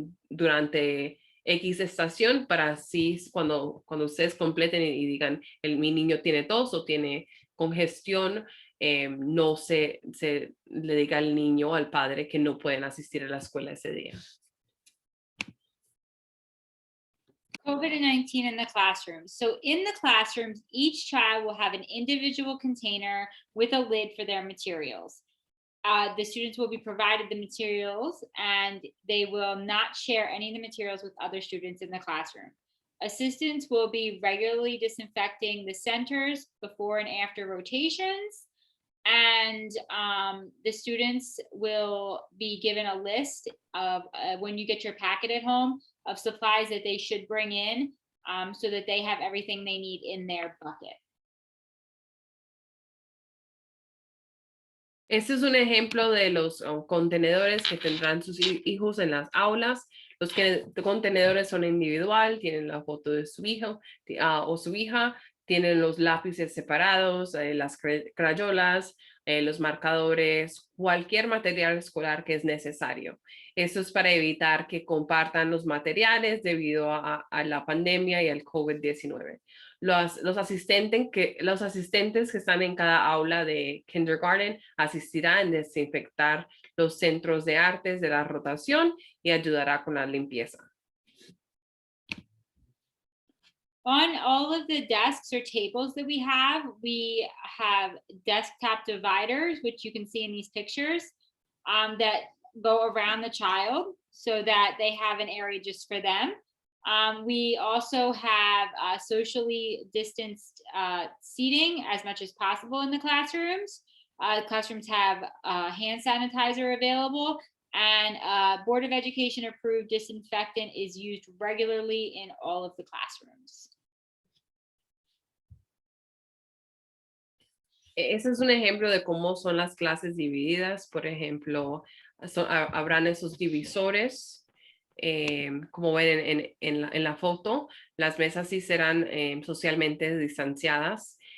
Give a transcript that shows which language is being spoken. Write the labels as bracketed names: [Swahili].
[Spanish] durante X estación, para así cuando ustedes completen y digan mi niño tiene tos o tiene congestión, no se le diga al niño o al padre que no pueden asistir a la escuela ese día. [English] COVID-19 in the classrooms. So in the classrooms, each child will have an individual container with a lid for their materials. The students will be provided the materials and they will not share any of the materials with other students in the classroom. Assistants will be regularly disinfecting the centers before and after rotations. And the students will be given a list of when you get your packet at home of supplies that they should bring in so that they have everything they need in their bucket. [Spanish] Este es un ejemplo de los contenedores que tendrán sus hijos en las aulas. Los contenedores son individual, tienen la foto de su hijo o su hija, tienen los lápices separados, las crayolas, los marcadores, cualquier material escolar que es necesario. Esto es para evitar que compartan los materiales debido a la pandemia y al COVID-19. Los asistentes que están en cada aula de kindergarten asistirán a desinfectar los centros de artes de la rotación y ayudará con la limpieza. [English] On all of the desks or tables that we have desktop dividers, which you can see in these pictures, that go around the child so that they have an area just for them. We also have socially distanced seating as much as possible in the classrooms. Classrooms have hand sanitizer available, and Board of Education approved disinfectant is used regularly in all of the classrooms. [Spanish] Ese es un ejemplo de cómo son las clases divididas. Por ejemplo, habrán esos divisores, como ven en la foto. Las mesas sí serán socialmente distanciadas.